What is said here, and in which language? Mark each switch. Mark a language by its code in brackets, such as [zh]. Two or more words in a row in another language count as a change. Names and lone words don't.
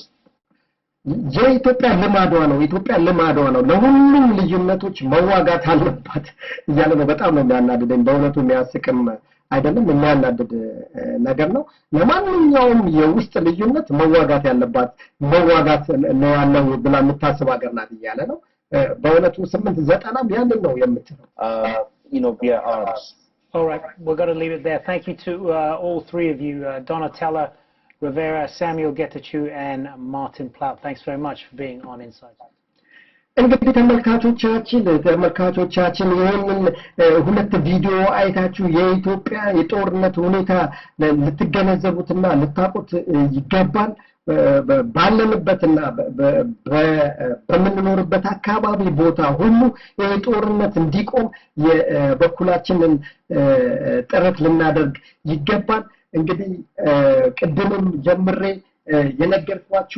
[am] የኢትዮጵያ ልማዷ ነው ለሁሉም ልዩነቶች መዋጋት አለባት ይያለ ነው በጣም ነው የሚያናድደኝ በእውነቱ የሚያስቅም አይደለም የሚያናድድ ነገር ነው ለማንኛውም የውስጥ ልዩነት መዋጋት ነው ያለው ብላ የምታስብ ሀገር ናት ይያለ ነው በእውነቱ 890 ያንን ነው የምትለው [en] via arms all right we're going to leave it there thank you to all three of you Donatella Rivera, Samuel Getachew and Martin Plaut. Thanks very much for being on Insight. [am] እንግዲህ ተመልካቾቻችን ይሄንን ሁለት ቪዲዮ አይታችሁ የኢትዮጵያ የጦርነት ሁኔታ ልትገነዘቡትና ልታውቁት ይገባል ባለንበትና በመንኖርበት አካባቢ ቦታ ሁሉ የጦርነት እንዲቆም የበኩላችንን ጥረት ልናደርግ ይገባል እንግዲህ ቅድምም ጀምሬ የነገርኳችሁ